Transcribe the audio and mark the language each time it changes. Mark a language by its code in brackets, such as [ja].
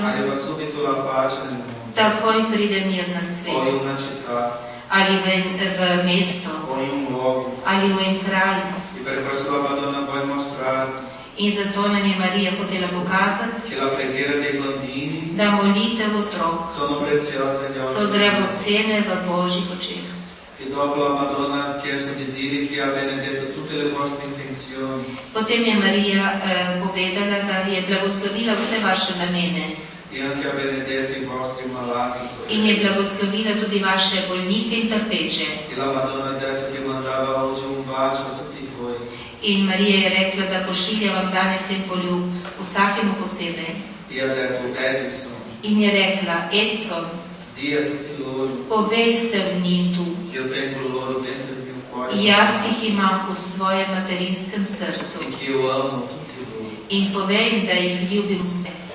[it] arriva subito la pace nel mondo. [sl] takoj pride mir na [it] O [sl] svet. [it] in una città, [sl] Ali v mesto, [it] o in un luogo. [sl] ali v en kraj. [it] E per questo la Madonna vuole mostrarti [sl] In zato nam je Marija hotela pokazati, [it] che la preghiera dei bambini [sl] da molitev otrok [it] sono preziose agli [sl] so [it] occhi. [sl] dragocene v Božjih očeh. [it] E dopo la Madonna ha chiesto di dire che ha benedetto tutte le vostre intenzioni. [sl] Potem je Marija povedala, da je blagoslovila vse vaše namene [it] E anche ha benedetto i vostri malati. [sl] in je blagoslovila tudi vaše bolnike in trpeče. [it] E la Madonna ha detto che mandava oggi un bacio a tutti voi. [sl] In Marija je rekla, da pošilja vam danes en poljub, vsakemu posebej. [it] E ha detto, Edison, [sl] In je rekla, Edson, [it] di a tutti loro [sl] povej se v njim tu, [it] che io tengo loro dentro il mio cuore. [sl] jaz jih imam v svojem materinskem srcu. [it] E che io amo tutti loro. [sl] In povej, da jih ljubim vse.